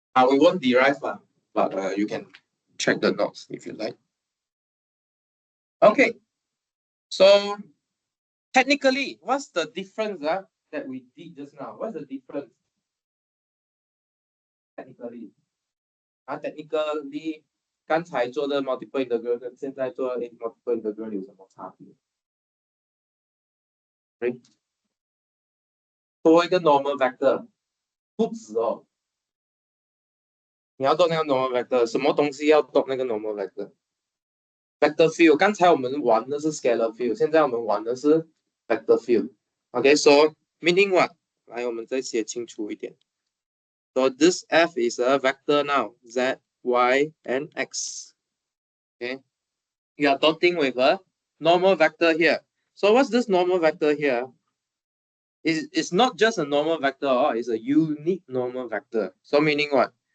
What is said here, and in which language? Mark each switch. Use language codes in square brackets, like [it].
[en] We won't derive, but you can check the notes if you like. Okay. So technically, what's the difference that we did just now? What's the difference? Technically, [zh] 刚才做的 multiple integral 跟现在做的 multiple integral 有什么差别？多一个 normal vector 不止哦，你要动那个 normal vector， 什么东西要动那个 normal vector？vector field， 刚才我们玩的是 scalar field， 现在我们玩的是 vector field。OK， [en] so meaning what？ [zh] 来，我们再写清楚一点。 [en] So this F is a vector now, Z, Y, and X. Okay, you are dotting with a normal vector here. So what's this normal vector here? It's not just a normal vector, it's a unique normal vector. So meaning what?